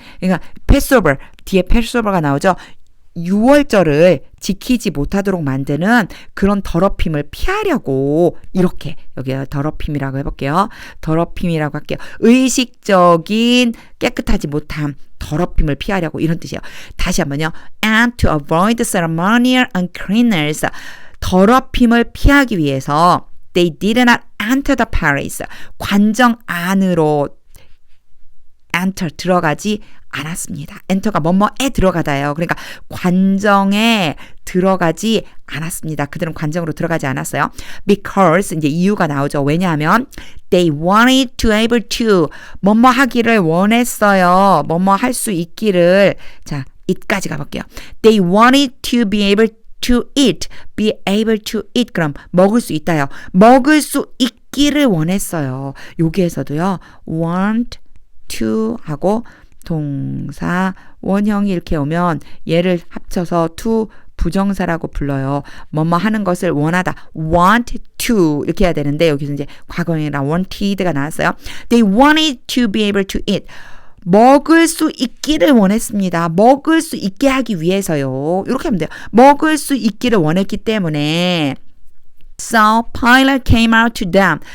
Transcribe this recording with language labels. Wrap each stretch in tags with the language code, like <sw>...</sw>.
<ko>그러니까 패스오버 뒤에 패스오버가 나오죠. 6월절을 지키지 못하도록 만드는 그런 더럽힘을 피하려고 이렇게 여기 더럽힘이라고 해볼게요. 더럽힘이라고 할게요. 의식적인 깨끗하지 못함 더럽힘을 피하려고 이런 뜻이에요. 다시 한번요.</ko> <en>And to avoid ceremonial uncleanness</en> <ko>더럽힘을 피하기 위해서</ko> <en>they did not enter the palace</en> <ko>관정 안으로</ko> <en>enter</en> <ko>들어가지 않았습니다. enter가 뭐뭐에 들어가다예요. 그러니까 관정에 들어가지 않았습니다. 그들은 관정으로 들어가지 않았어요. Because 이제 이유가 나오죠. 왜냐하면</ko> <en>they wanted to able to</en> <ko>뭐뭐 하기를 원했어요. 뭐뭐 할 수 있기를 자 it까지 가볼게요.</ko> <en>They wanted to be able to eat, be able to eat.</en> <ko>그럼 먹을 수 있다요. 먹을 수 있기를 원했어요. 여기에서도요. want to 하고 동사 원형이 이렇게 오면 얘를 합쳐서 to 부정사라고 불러요. 뭐뭐 하는 것을 원하다. want to 이렇게 해야 되는데 여기서 이제 과거형이랑 wanted가 나왔어요.</ko> <en>They wanted to be able to eat.</en> <ko>먹을 수 있기를 원했습니다. 먹을 수 있게 하기 위해서요. 이렇게 하면 돼요. 먹을 수 있기를 원했기 때문에</ko> <en>So Pilate came out to them.</en>